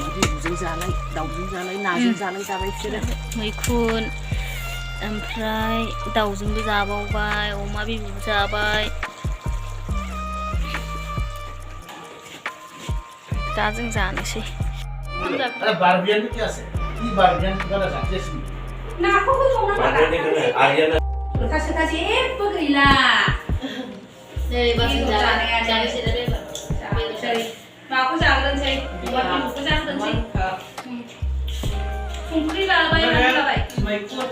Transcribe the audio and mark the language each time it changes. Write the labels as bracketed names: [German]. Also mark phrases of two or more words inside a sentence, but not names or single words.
[Bodo] बिबुजों जालाय दाउजों जालाय नाजों जालाय जाबाय बिसोरो मैखुन ओमफ्राय दाउजोंबो जाबावबाय अमा बिबु जाबाय दा जों जानोसै [Hindi] बारबियान क्या है ये बारबियान का रसा जैसे [Bodo] नाखौ होथ'नांगौ खोथा जेबो गैला नै बासो जानोसै दा बे माखौ जाग्रोनोसै माखौ जाग्रोनोसै संख्रि लाबाय मैखुन